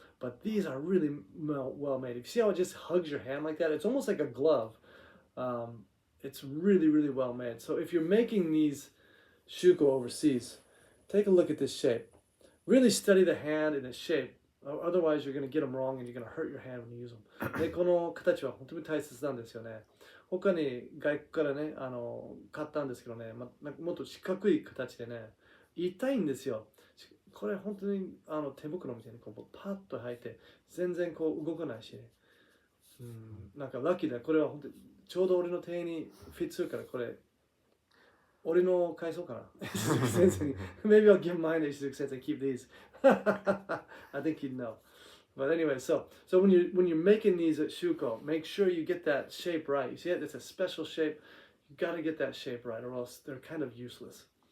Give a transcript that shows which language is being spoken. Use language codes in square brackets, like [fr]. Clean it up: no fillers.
[en] But these are really well made. If you see how it just hugs your hand like that, it's almost like a glove. It's really, really well made. So if you're making these shuko overseas, take a look at this shape. Really study the hand and its shape. Otherwise, you're going to get them wrong and you're going to hurt your hand when you use them. [ja] で、この形は本当に大切なんですよね。他に外国からね、買ったんですけどね、もっと四角い形でね、痛いんですよ。これ本当に手袋みたいにこうパッと履いて、全然こう動かないし、なんかラッキーだ。これは本当にちょうど俺の手にフィットするから、これ俺の返そうかな。先生に。 [en] Maybe I'll give mine to Ishizuka Sensei and keep these. I think he'd know. But anyway, so when you're making these at Shuko, make sure you get that shape right. You see it? It's a special shape. You got to get that shape right, or else they're kind of useless.